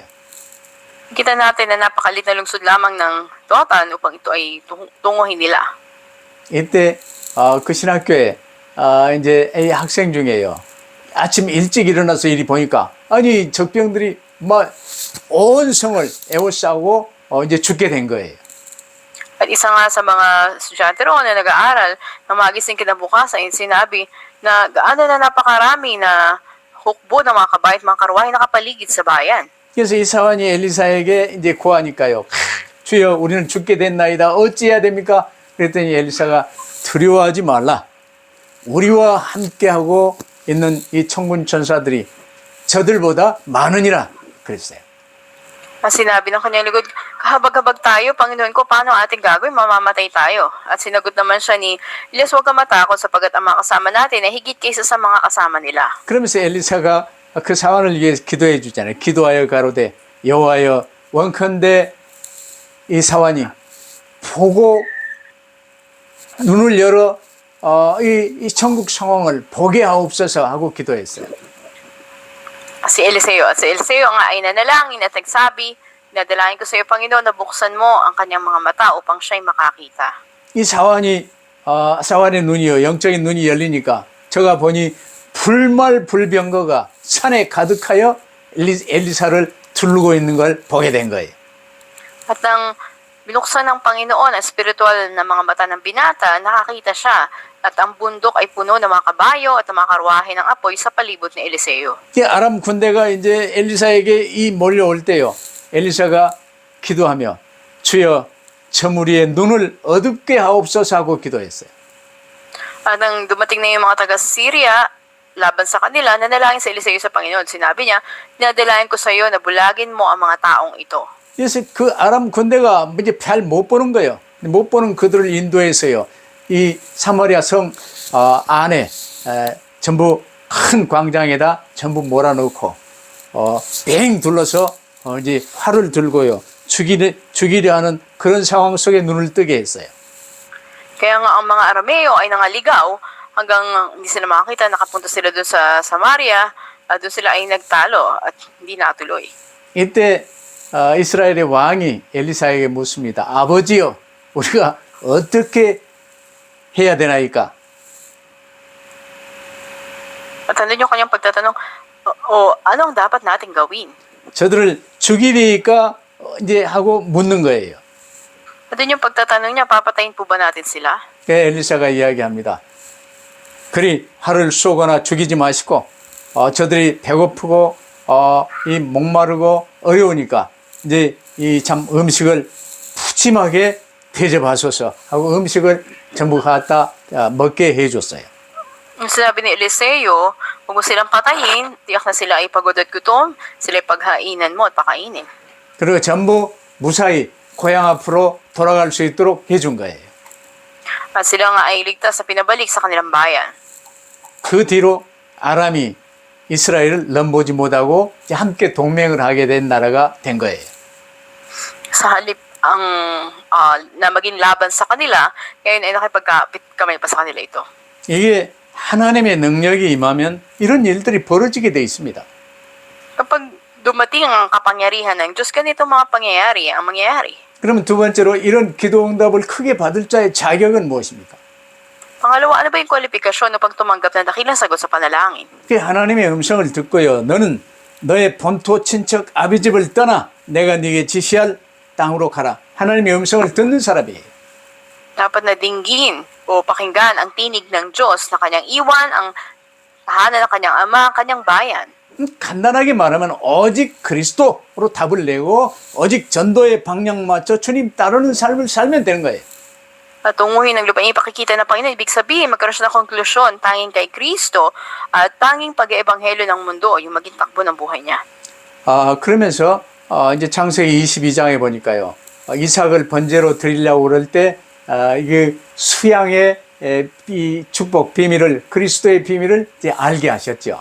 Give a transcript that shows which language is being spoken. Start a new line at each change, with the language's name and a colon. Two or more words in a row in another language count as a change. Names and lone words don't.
Filipino: Kita natin na napakalit na lungsod lamang ng Dotan upang ito ay tunguhin nila.
Korean: 이때 그 신학교에 이제 이 학생 중에요. 아침 일찍 일어나서 이리 보니까 아니 적병들이 막 온 성을 에워싸고 이제 죽게 된 거예요.
Filipino: At isa nga sa mga estudyante roon na nag-aaral na magising kinabukasan ay sinabi na gaano na napakarami na hukbo ng mga kabayo at mga karwahe nakapaligid sa bayan.
Korean: 그래서 이 사환이 엘리사에게 이제 구하니까요. 주여 우리는 죽게 됐나이다. 어찌해야 됩니까? 그랬더니 엘리사가 두려워하지 말라. 우리와 함께하고 있는 이 천군 천사들이 저들보다 많으니라 그랬어요.
Filipino: Sinabi ng kanyang lingkod, kahabag-habag tayo, Panginoon ko, paano ating gagawin? Mamamatay tayo. At sinagot naman siya ni Elias, huwag ka matakot sapagat ang mga kasama natin ay higit kaysa sa mga kasama nila.
Korean: 그러면서 엘리사가 그 사환을 위해 기도해 주잖아요. 기도하여 가로되 여호와여 원컨대 이 사환이 보고 눈을 열어 이 천국 상황을 보게 하옵소서 하고 기도했어요.
Filipino: Si Eliseo nga ay nanalangin at nagsabi, nadalain ko sa iyo, Panginoon, na buksan mo ang kanyang mga mata upang siya'y makakita.
Korean: 이 사환의 눈이요 영적인 눈이 열리니까 저가 보니 불말불병거가 산에 가득하여 엘리사를 두르고 있는 걸 보게 된 거예요.
Filipino: At nang binuksan ng Panginoon ang spiritual na mga mata ng binata, nakakita siya at ang bundok ay puno ng mga kabayo at ng mga karwahe ng apoy sa palibot ni Eliseo.
Korean: 아람 군대가 이제 엘리사에게 몰려올 때요. 엘리사가 기도하며 주여 저 무리의 눈을 어둡게 하옵소서 하고 기도했어요.
Filipino: At nang dumating na yung mga taga-Syria laban sa kanila, nanalangin sa Eliseo sa Panginoon. Sinabi niya, dinadalayan ko sa iyo na bulagin mo ang mga taong ito.
Korean: 그래서 그 아람 군대가 이제 잘 못 보는 거예요. 못 보는 그들을 인도해서요. 이 사마리아 성 안에 전부 큰 광장에다 전부 몰아넣고 뱅 둘러서 이제 활을 들고요. 죽이려 하는 그런 상황 속에 눈을 뜨게 했어요.
Filipino: Kaya nga ang mga Arameo ay nangaligaw hanggang hindi sila makakita, nakapunta sila doon sa Samaria, at doon sila ay nagtalo at hindi natuloy.
Korean: 이때 이스라엘의 왕이 엘리사에게 묻습니다. 아버지요, 우리가 어떻게 해야 되나이까?
Filipino: At ano yung kanyang pagtatanong, ano ang dapat natin gawin?
Korean: 저들을 죽이리까 이제 하고 묻는 거예요.
Filipino: At yun yung pagtatanong niya, papatayin po ba natin sila?
Korean: 엘리사가 이야기합니다. 그리 활을 쏘거나 죽이지 마시고 저들이 배고프고 이 목마르고 어려우니까 이제 이 참 음식을 푸짐하게 대접하소서 하고 음식을 전부 갖다 먹게 해줬어요.
Filipino: Sinabi ni Eliseo, huwag mo silang patayin, tiyak na sila ay pagod at gutom, sila ay paghainan mo at pakainin.
Korean: 그리고 전부 무사히 고향 앞으로 돌아갈 수 있도록 해준 거예요.
Filipino: At sila nga ay ligtas na pinabalik sa kanilang bayan.
Korean: 그 뒤로 아람이 이스라엘을 넘보지 못하고 이제 함께 동맹을 하게 된 나라가 된 거예요.
Filipino: Sa halip na maging laban sa kanila, ngayon ay nakipagkapit kamay pa sa kanila ito.
Korean: 이게 하나님의 능력이 임하면 이런 일들이 벌어지게 돼 있습니다.
Filipino: Kapag dumating ang kapangyarihan ng Diyos, ganito mga pangyayari ang mangyayari.
Korean: 그러면 두 번째로 이런 기도 응답을 크게 받을 자의 자격은 무엇입니까?
Filipino: Pangalawa, ano ba yung kwalifikasyon upang tumanggap ng dakilang sagot sa panalangin?
Korean: 그 하나님의 음성을 듣고요. 너는 너의 본토 친척 아비 집을 떠나 내가 네게 지시할 땅으로 가라. 하나님의 음성을 듣는 사람이에요.
Filipino: Dapat na dinggin o pakinggan ang tinig ng Diyos na kanyang iwan ang tahanan ng kanyang ama, kanyang bayan.
Korean: 간단하게 말하면 오직 그리스도로 답을 내고 오직 전도의 방향 맞춰 주님 따르는 삶을 살면 되는 거예요.
Filipino: At tunguhin ng lupain ipakikita ng Panginoon, ibig sabihin, magkaroon siya ng konklusyon, tanging kay Kristo at tanging pag-eebanghelyo ng mundo, yung maging takbo ng buhay niya.
Korean: 그러면서 이제 창세기 22장에 보니까요. 이삭을 번제로 드리려고 그럴 때 이게 수양의 이 축복 비밀을 그리스도의 비밀을 이제 알게 하셨죠.